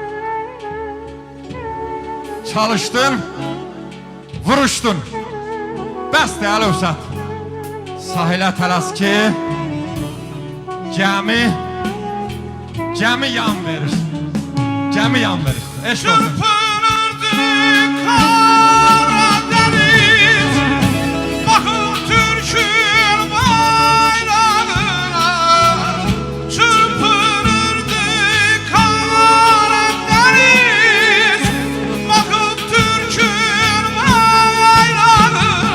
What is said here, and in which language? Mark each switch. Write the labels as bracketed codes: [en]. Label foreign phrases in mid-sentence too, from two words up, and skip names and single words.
[az] Çalışdın, vuruşdun, bəsdir Əlövsat. Sahilə tələs ki, gəmi yan verir. Gəmi yan verir. Eşq olsun. [tr] Çırpınırdı Karadeniz, bakıp Türk'ün bayrağına. Çırpınırdı Karadeniz, bakıp Türk'ün bayrağına.